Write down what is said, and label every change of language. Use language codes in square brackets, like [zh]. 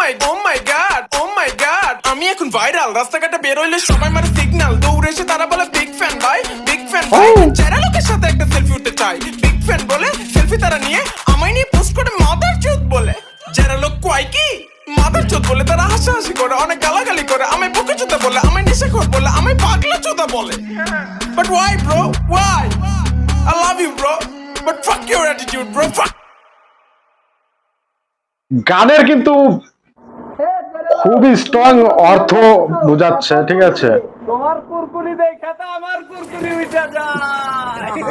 [en] Oh my god, oh my god, [bn] আমি এখন viral, রাস্তাঘাটে বের হইলে সবাই মারে সিগন্যাল, দৌড়ে এসে তারা বলে বিগ ফ্যান ভাই, বিগ ফ্যান ভাই, যারা লোকের সাথে একটা সেলফি উঠতে চাই, বিগ ফ্যান বলে সেলফি তারা নিয়ে আমায় নিয়ে পোস্ট করে মাদার চোদ বলে, যারা লোক কয় কি মাদার চোদ বলে, তারা হাসাহাসি করে, অনেক গালাগালি করে, আমায় বকে চোদা বলে, আমায় নেশাখোর বলে, আমায় পাগলা চোদা বলে। [en] But why bro, why? I love you bro, but fuck your attitude bro, fuck. [bn] গানের কিন্তু খুবই স্ট্রং অর্থ বোঝাচ্ছে, ঠিক আছে? তোমার কুরকুরি দেখা তো আমার কুরকুরি উঠে যায়।